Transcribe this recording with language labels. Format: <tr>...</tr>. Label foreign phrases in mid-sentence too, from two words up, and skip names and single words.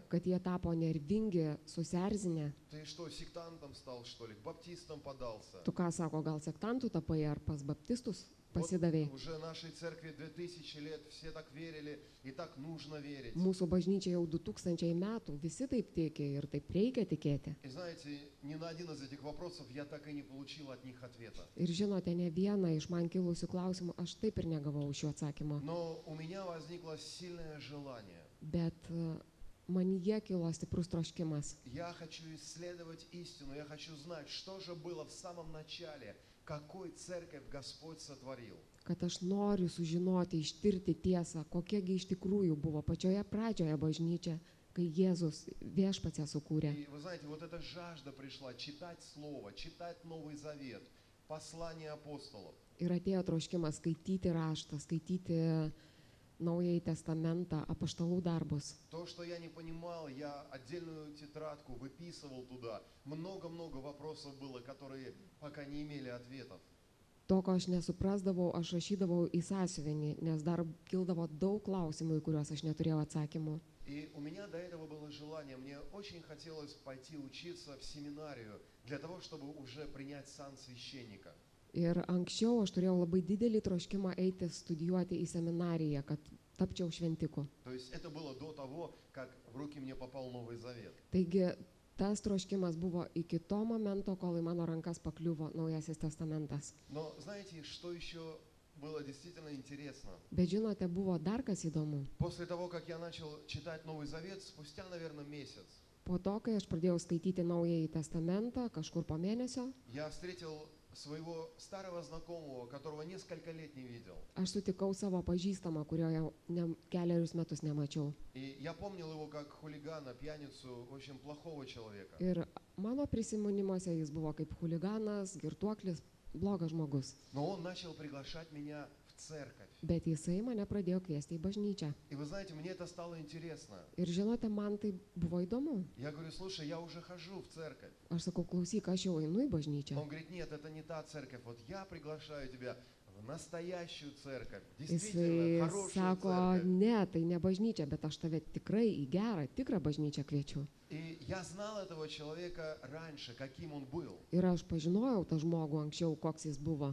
<lt>kad jie tapo nervingi, susierzinę.</lt> <ru>Ты что, сектантом стал, что ли? К баптистам подался?</ru> <lt>Tu ką sako, gal sektantų tapai ar pas baptistus</lt> <ru>Вот</ru> <lt>pasidavėjai?</lt> <ru>уже нашей церкви 2000 лет, все так верили, и так нужно верить.</ru> <lt>Mūsų bažnyčia jau 2000 metų, visi taip tiki ir taip reikia tikėti.</lt> <ru>И знаете, ни на один из этих вопросов я так и не получил от них ответа.</ru> <lt>Ir žinote, ne vieną iš man kilusių klausimų aš taip ir negavau iš jų atsakymo.</lt> <ru>Но у меня возникло сильное желание.</ru> <lt>Bet manyje kilo stiprus troškimas.</lt> <ru>Я хочу исследовать истину, я хочу знать, что же было в самом начале, какой церковь Господь сотворил.</ru> <lt>Kad aš noriu sužinoti, ištirti tiesą, kokiegi iš tikrųjų buvo pačioje pradžioje bažnyčia, kai Jėzus viešpats ją sukūrė.</lt> <ru>И вы знаете, вот эта жажда пришла читать Слово, читать Новый Завет, послания апостолов.</ru> <lt>Ir atėjo troškimas skaityti raštą, skaityti Naująjį testamentą, apaštalų darbus.</lt> <ru>То, что я не понимал, я отдельную тетрадку выписывал туда. Много-много вопросов было, которые пока не имели ответов.</ru> <lt>To, ko aš nesuprasdavau, aš rašydavau į sąsiuvinį, nes dar kildavo daug klausimų, į kuriuos aš neturėjau atsakymų.</lt> <ru>И у меня до этого было желание, мне очень хотелось пойти учиться в семинарию для того, чтобы уже принять сан священника.</ru> <lt>Ir anksčiau aš turėjau labai didelį troškimą eiti studijuoti į seminariją, kad tapčiau šventiku.</lt> <ru>То есть это было до того, как в руки мне попал Новый Завет.</ru> <lt>Taigi tas troškimas buvo iki to momento, kol į mano rankas pakliuvo Naujasis testamentas.</lt> <ru>Но знаете, что еще было действительно интересно?</ru> <lt>Bet žinote, buvo dar kas įdomu.</lt> <ru>После того, как я начал читать Новый Завет, спустя, наверное, месяц,</ru> <lt>Po to, kai aš pradėjau skaityti Naująjį testamentą, kažkur po mėnesio,</lt> <ru>я встретил своего старого знакомого, которого несколько лет не видел.</ru> <lt>aš sutikau savo pažįstamą, kurio jau keliarius metus nemačiau.</lt> <ru>И я помнил его как хулигана, пьяницу, очень плохого человека.</ru> <lt>Ir mano prisiminimuose jis buvo kaip chuliganas, girtuoklis, blogas žmogus.</lt> <ru>Но он начал приглашать меня в церковь.</ru> <lt>Bet jisai mane pradėjo kviesti į bažnyčią.</lt> <ru>И вы знаете, мне это стало интересно.</ru> <lt>Ir žinote, man tai buvo įdomu.</lt> <ru>Я говорю, слушай, я уже хожу в церковь.</ru> <lt>Aš sakau, klausyk, aš jau einu į bažnyčią.</lt> <ru>Он говорит, нет, это не та церковь. Вот я приглашаю тебя в настоящую церковь.</ru> <lt>Jisai</lt> <ru>Действительно, хорошую</ru> <lt>sako,</lt> <ru>церковь.</ru> <lt>ne, tai ne bažnyčia, bet aš tave tikrai į gerą, tikrą bažnyčią kviečiu.</lt> <ru>И я знал этого человека раньше, каким он был.</ru> <lt>Ir aš pažinojau tą žmogų anksčiau, koks jis buvo.</lt>